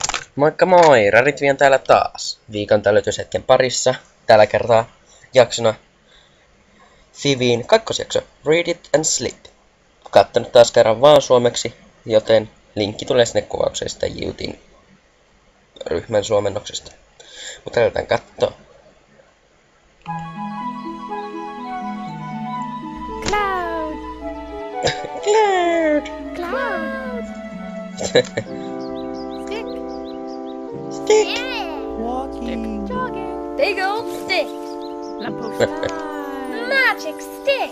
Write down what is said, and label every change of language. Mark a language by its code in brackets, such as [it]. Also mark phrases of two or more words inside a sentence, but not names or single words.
[fi] Moikka moi! Raritwi on täällä taas. Viikon Töllötyshetken parissa. Tällä kertaa jaksona FiWin kakkosjakso. [en] Read it and sleep. [fi] Kattonut taas kerran vaan suomeksi, joten linkki tulee sinne kuvaukseen sitä YouTin ryhmän suomennoksesta. Mutta lähdetään kattoo. [en] Cloud! Cloud! Cloud! Stick! Stick! Yeah! Walking. Jogging! Big old stick! Magic stick!